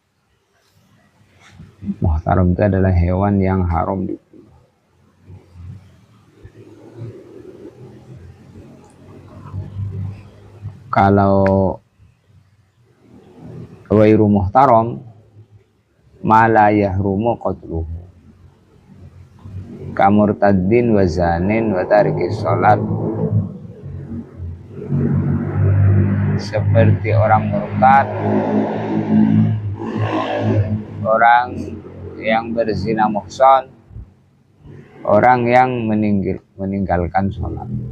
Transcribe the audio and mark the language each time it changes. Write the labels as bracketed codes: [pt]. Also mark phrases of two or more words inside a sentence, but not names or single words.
[id] Muhtaram itu adalah hewan yang haram dibunuh. [ar] Kalau غير محترم، ما لا يحرم قتله, كمرتد وزان وتارك الصلاة, [id] seperti orang murtad, orang yang berzina muhsan, orang yang meninggalkan sholat.